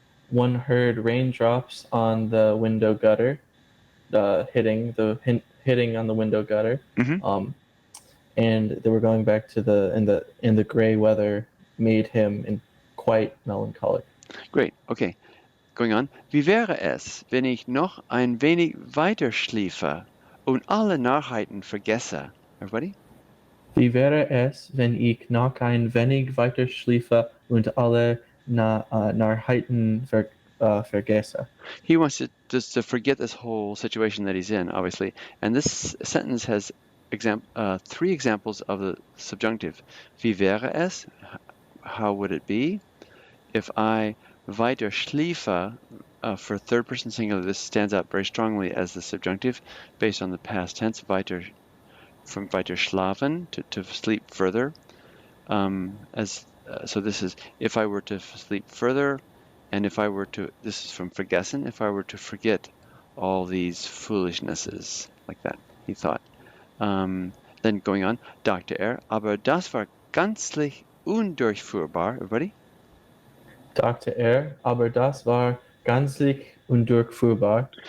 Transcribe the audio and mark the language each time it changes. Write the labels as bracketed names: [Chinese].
[English] One heard raindrops on the window gutter, hitting on the window gutter. Mm-hmm. And they were going back to the gray weather made him quite melancholic. Great. Okay. Going on. [German] Wie wäre es, wenn ich noch ein wenig weiter schliefe und alle Narrheiten vergesse? [English] Everybody? [German] Wie wäre es, wenn ich noch ein wenig weiter schliefe und alle Narrheiten vergesse? [English] He wants to forget this whole situation that he's in, obviously. And this sentence has three examples of the subjunctive. [German] Wie wäre es? [English] How would it be? If I [German] weiter schliefe, [English] for third person singular, this stands out very strongly as the subjunctive based on the past tense, weiter, from [German] weiter schlafen, [English] to sleep further. So this is, if I were to sleep further, and if I were to, this is from vergessen, if I were to forget all these foolishnesses, like that, he thought. Then going on, [German] dachte aber das war gänzlich undurchführbar. [English] Everybody? [German] Dachte aber das war gänzlich undurchführbar.